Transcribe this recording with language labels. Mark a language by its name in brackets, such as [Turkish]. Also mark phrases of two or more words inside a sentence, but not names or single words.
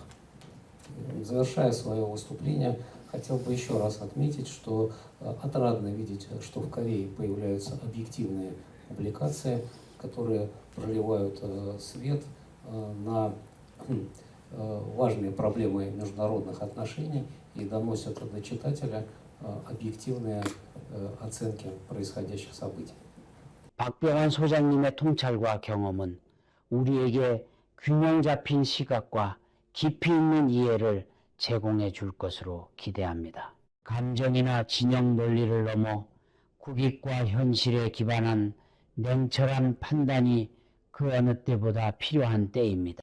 [Russian] Завершая свое выступление, хотел бы еще раз отметить, что отрадно видеть, что в Корее появляются объективные публикации, которые проливают свет на важные проблемы международных отношений и доносят до читателя объективные оценки происходящих событий. [Korean] 박병환 소장님의 통찰과 경험은 우리에게 균형 잡힌 시각과 깊이 있는 이해를 제공해 줄 것으로 기대합니다. 감정이나 진영 논리를 넘어 국익과 현실에 기반한 냉철한 판단이 그 어느 때보다 필요한 때입니다.